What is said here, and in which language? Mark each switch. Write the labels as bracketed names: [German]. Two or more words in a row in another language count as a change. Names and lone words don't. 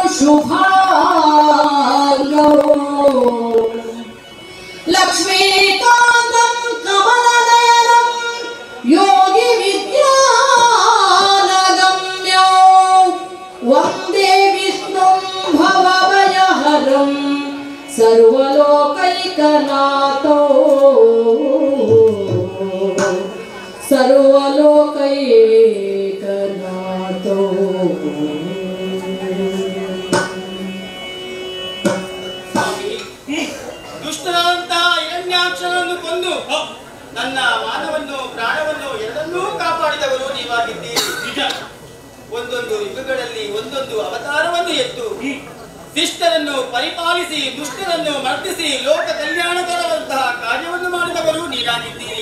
[Sanskrit] शुभाङ्गौ लक्ष्मीकान्तं कमलनयनं योगिविद्यानगम्यो वन्दे विष्णुं भवभयहरं सर्वलोकैकनाथो सर्वलोकैकनाथो [Kannada] ದುಷ್ಟನಾದಂತಹ ಹಿರಣ್ಯಾಕ್ಷನನ್ನು ಕೊಂದು ನನ್ನ ಮಾನವನ್ನು ಪ್ರಾಣವನ್ನು ಎರಡನ್ನೂ ಕಾಪಾಡಿದವರು ನೀವಾಗಿದ್ದೀರಿ. ನಿಜ. ಒಂದೊಂದು ಯುಗಗಳಲ್ಲಿ ಒಂದೊಂದು ಅವತಾರವನ್ನು ಎತ್ತು ಶಿಷ್ಟರನ್ನು ಪರಿಪಾಲಿಸಿ ದುಷ್ಟರನ್ನು ಮರ್ದಿಸಿ ಲೋಕ ಕಲ್ಯಾಣಕರವಂತಹ ಕಾರ್ಯವನ್ನು ಮಾಡಿದವರು ನೀವಾಗಿದ್ದೀರಿ.